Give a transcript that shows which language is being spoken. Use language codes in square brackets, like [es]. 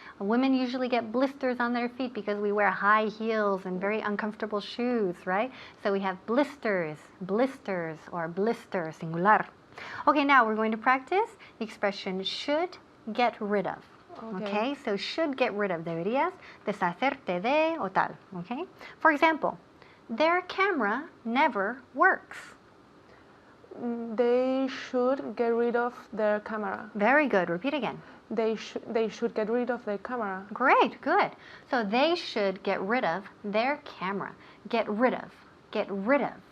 [en] Women usually get blisters on their feet because we wear high heels and very uncomfortable shoes, right? So we have blisters, blisters, or blister, singular. Okay, now we're going to practice the expression should get rid of. Okay, so should get rid of. [es] Deberías deshacerte de o tal. [en] Okay? For example, their camera never works. They should get rid of their camera. Very good. Repeat again. They should get rid of their camera. Great, good. So they should get rid of their camera. Get rid of. Get rid of.